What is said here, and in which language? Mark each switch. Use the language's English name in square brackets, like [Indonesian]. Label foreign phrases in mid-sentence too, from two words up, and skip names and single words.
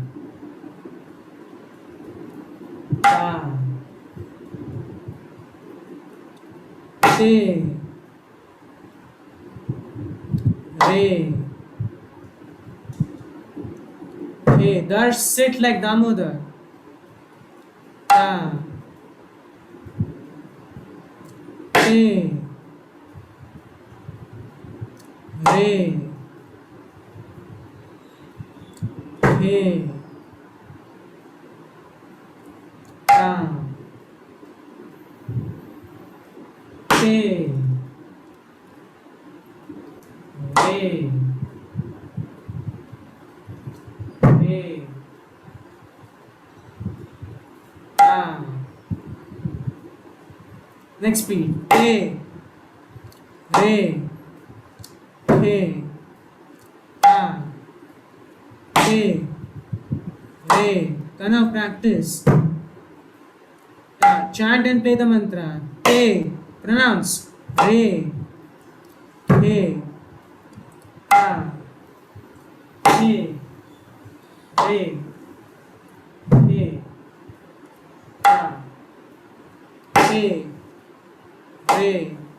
[English] Ta. Te. Re. Hey, Darsh, sit like Damodar. Ta. Te. Re. Ke. Ta. Te. Re. Ke. Ta. Next beat. Te. Re. Ke. Ta. Te. Re. Kind of practice. chant and play the mantra. Te. Pronounce. Re. He. Ta. He. Re. He. Ta. He. Re.